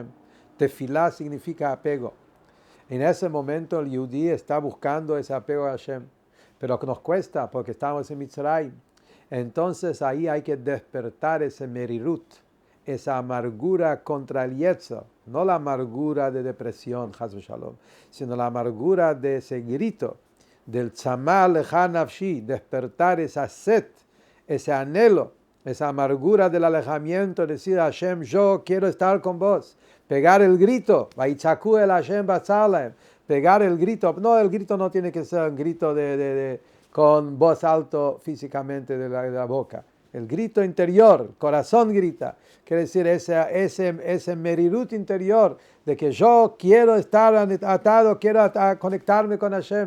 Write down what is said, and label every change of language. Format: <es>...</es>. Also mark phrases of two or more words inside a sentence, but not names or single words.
<es>Tefilá significa apego. En ese momento el Yehudí está buscando ese apego a Hashem. Pero nos cuesta porque estamos en Mitzrayim. Entonces ahí hay que despertar ese merirut, esa amargura contra el Yetzer. no la amargura de depresión,</es> <he>חס ושלום,</he> <es>sino la amargura de ese grito, del</es> <he>צמאה לך נפשי,</he> <es>despertar esa sed, ese anhelo, esa amargura del alejamiento, decir a Hashem, yo quiero estar con vos, pegar el grito,</es> <he>ויצעקו אל השם בצר להם,</he> <es>pegar el grito, no, el grito no tiene que ser un grito con voz alto físicamente de la boca, el grito interior, corazón grita, quiere decir ese merirut interior de que yo quiero estar atado, quiero conectarme con Hashem.</es>